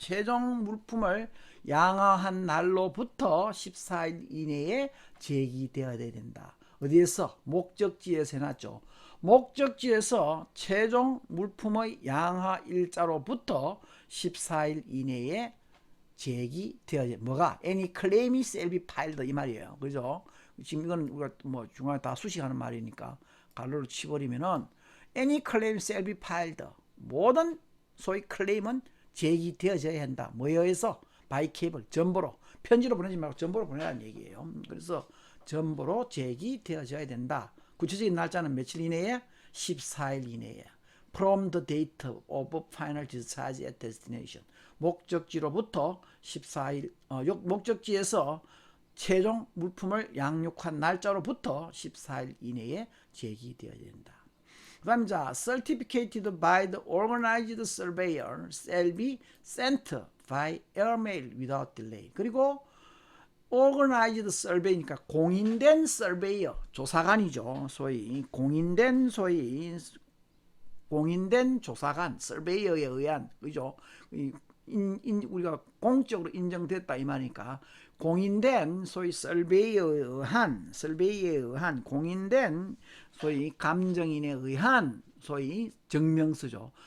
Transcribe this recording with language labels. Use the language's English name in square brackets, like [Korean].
[Korean] 최종 물품을 양화한 날로부터 14일 이내에 제기되어야 된다. 어디에서? 목적지에서 해놨죠. 목적지에서 최종 물품의 양화 일자로부터 14일 이내에 제기되어야 뭐가? [English] any claim shall be filed [Korean] 이 말이에요. 그죠? 지금 이건 우리가 뭐 중간에 다 수식하는 말이니까 가로로 치버리면은 [English] any claim shall be filed. [Korean] 모든 소위 클레임은 제기되어져야 한다. 뭐에 의해서? [English] by cable, [Korean] 전보로. 편지로 보내지 말고 전보로 보내라는 얘기예요. 그래서 전보로 제기되어져야 된다. 구체적인 날짜는 며칠 이내에? 14일 이내에. [English] from the date of final discharge at destination. [Korean] 목적지로부터 14일, 목적지에서 최종 물품을 양육한 날짜로부터 14일 이내에 제기되어야 된다. 그 다음 자, [English] certificated by the organized surveyor shall be sent by airmail without delay. [Korean] 그리고 organized survey니까 공인된 surveyor, 조사관이죠. 소위 공인된 조사관, surveyor에 의한, 그죠? 우리가 공적으로 인정됐다 이 말이니까 공인된 소위 surveyor에 의한 공인된 소위 감정인에 의한 소위 증명서죠.